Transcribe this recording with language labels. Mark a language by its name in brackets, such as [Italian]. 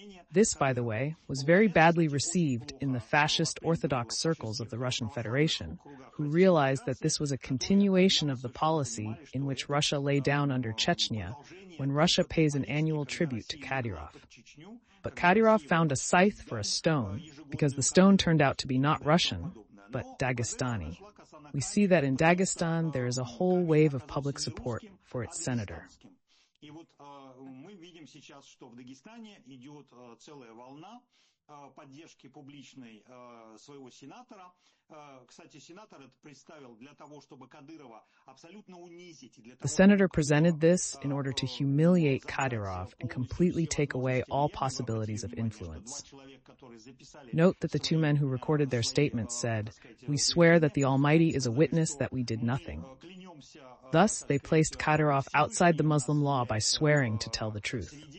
[English] This, by the way, was very badly received in the fascist Orthodox circles of the Russian Federation, who realized that this was a continuation of the policy in which Russia lay down under Chechnya when Russia pays an annual tribute to Kadyrov. But Kadyrov found a scythe for a stone because the stone turned out to be not Russian, but Dagestani. We see that in Dagestan there is a whole wave of public support for its senator. [Russian] И вот мы видим сейчас, что в Дагестане идет целая волна поддержки публичной своего сенатора. Кстати, сенатор это представил для того, чтобы Кадырова абсолютно унизить. [English] The senator presented this in order to humiliate Kadyrov and completely take away all possibilities of influence. Note that the two men who recorded their statements said, "We swear that the Almighty is a witness that we did nothing." Thus, they placed Kadyrov outside the Muslim law by swearing to tell the truth.